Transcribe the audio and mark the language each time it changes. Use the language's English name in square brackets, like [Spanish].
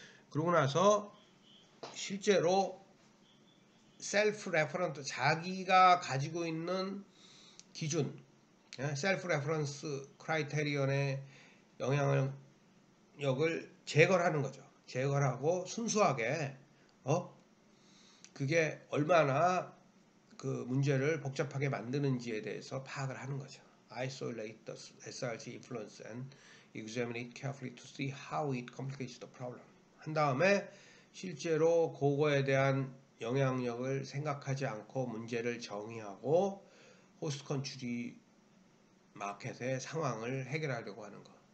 [Korean] 그러고 나서 실제로 셀프 레퍼런스, 자기가 가지고 있는 기준, 셀프 레퍼런스 크라이테리언의 영향력을 제거를 하는 거죠. 제거를 하고 순수하게 그게 얼마나 그 문제를 복잡하게 만드는지에 대해서 파악을 하는 거죠. [English] Isolate the SRC influence and examine it carefully to see how it complicates the problem. [Korean] 한 다음에 실제로 그거에 대한 영향력을 생각하지 않고 문제를 정의하고 호스트 컨트리 마켓의 상황을 해결하려고 하는 거.